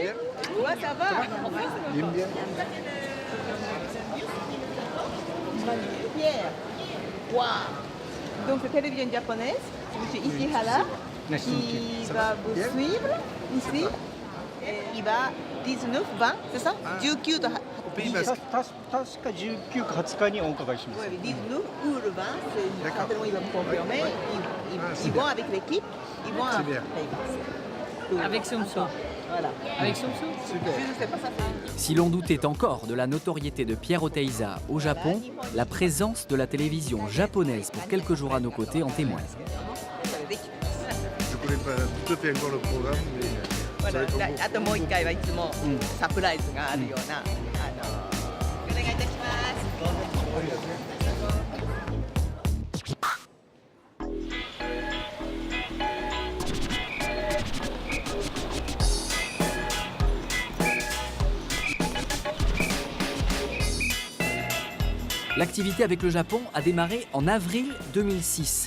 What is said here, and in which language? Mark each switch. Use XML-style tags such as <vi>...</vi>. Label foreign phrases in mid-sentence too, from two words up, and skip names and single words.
<fr>Donc c'est télévision japonaise, M. Ishihara, qui va vous suivre ici. Il va 19, 20, c'est ça 19 と</fr> <ja>確か19か20日にお伺いします。</ja> <fr>19 ou le 20, c'est certainement il va me confirmer. Ils vont avec l'équipe, ils vont à Taïwan. Avec Soumsou. Voilà. Avec Soumsou. Je ne sais pas ça. Si l'on doutait encore de la notoriété de Pierre Oteiza au Japon, la présence de la télévision japonaise pour quelques jours à nos côtés en témoigne. Je ne connais pas tout à fait encore le programme, mais voilà.</fr> <ja>あともう一回はいつもサプライズがあるような、お願いいたします。</ja> <fr>L'activité avec le Japon a démarré en avril 2006.</fr>